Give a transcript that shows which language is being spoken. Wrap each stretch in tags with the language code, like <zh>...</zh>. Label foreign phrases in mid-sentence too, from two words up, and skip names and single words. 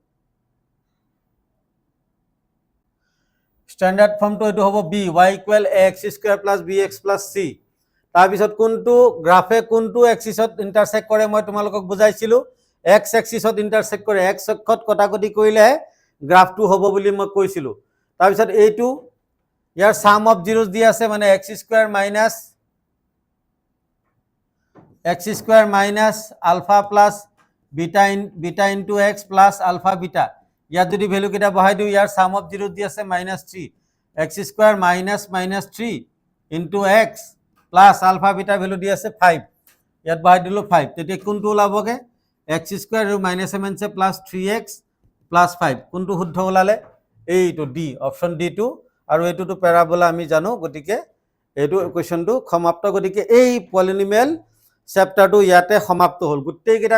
<as>এটো হ'ব</as> <en>b y equal ax square plus bx plus c।</en> <as>তাৰপিছত কোনটো গ্ৰাফে কোনটো এক্সিছত ইন্টারসেক্ট কৰে মই তোমালোকক বুজাইছিলো। x এক্সিছত ইন্টারসেক্ট কৰে, x অক্ষত কটাকটি কৰিলে গ্ৰাফটো হ'ব বুলি মই কৈছিলো। তাৰপিছত এইটো ইয়াৰ</as> <en>sum of zeros</en> <as>দি আছে, মানে</as> <en>x square minus alpha plus beta into x plus alpha beta।</en> <as>ইয়াত যদি ভ্যালু কেটা বহাই দিও, ইয়াৰ</as> <en>sum of zeros</en> <as>দি আছে -3,</as> <en>x square -3 into x plus alpha beta</en> <as>ভ্যালু দি আছে 5, ইয়াত বহাই দিলো 5। তেতিয়া কোনটো ওলাবগে,</as> <en>x square</en> <as>আৰু -7 সে</as> <en>plus 3x plus 5,</en> <as>কোনটো শুদ্ধ ওলালে, এইটো ডি, অপশন ডি টো। আৰু এইটোটো প্যাৰাবোলা আমি জানো, গতিকে এইটো কুৱেশ্যনটো সমাপ্ত গতিকে এই পলিনোমিয়েল চেপ্টাৰটো ইয়াতে সমাপ্ত হ'ল গোটেইকেইটা</as>